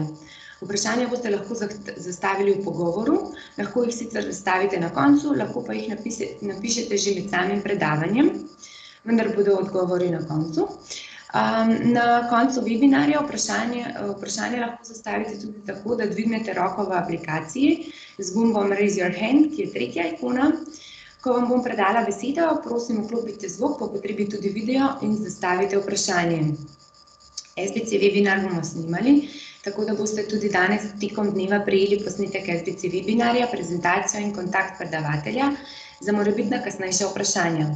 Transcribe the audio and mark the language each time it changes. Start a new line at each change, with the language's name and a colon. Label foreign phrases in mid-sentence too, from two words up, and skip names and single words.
Slovenian: Vprašanja boste lahko zastavili v pogovoru, lahko jih sicer zastavite na koncu, lahko pa jih napišete že med samim predavanjem, vendar bodo odgovori na koncu. Na koncu webinarja vprašanje lahko zastavite tudi tako, da dvignete roko v aplikaciji z gumbom
English: Raise your hand,
Slovenian: ki je tretja ikona. Ko vam bom predala besedo, prosim, vklopite zvok, po potrebi tudi video in zastavite vprašanje. SBC webinar bomo snimali, tako da boste tudi danes tekom dneva prejeli posnetek SBC webinarja, prezentacijo in kontakt predavatelja za morebitna kasnejša vprašanja.